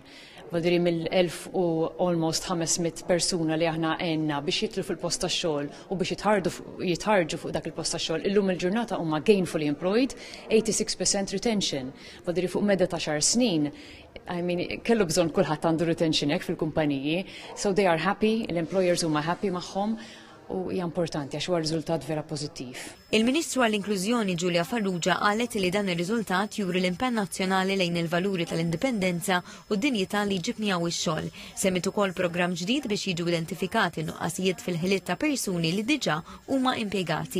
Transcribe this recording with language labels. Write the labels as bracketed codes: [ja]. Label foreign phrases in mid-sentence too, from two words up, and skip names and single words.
[mt] Vadiri mill-1000 u almost 500 persuna li aħna għenna biex jitlu fil-post ta' xogħol u biex jitħarġu fuq dak il-post ta' xogħol. Illum il-ġurnata huma [en] gainfully employed, [mt] 86% retention. Vadiri fuq medda ta' 10 snin, kellu bżonn kulħadd għandu retention hekk fil-kumpaniji, [en] so they are happy, [mt] l-employers huma happy magħhom. U hija importanti għax huwa riżultat vera pożittiv. Il-Ministru għall-Inklużjoni Giulia Farrugia qalet li dan ir-riżultat juri l-impenn nazzjonali lejn il-valuri tal-indipendenza u d-dinjità li ġib miegħu ix-xogħol. Semmit ukoll programm ġdid biex jiġu identifikati nuqqasijiet fil-ħiliet ta' persuni li diġà huma impjegati.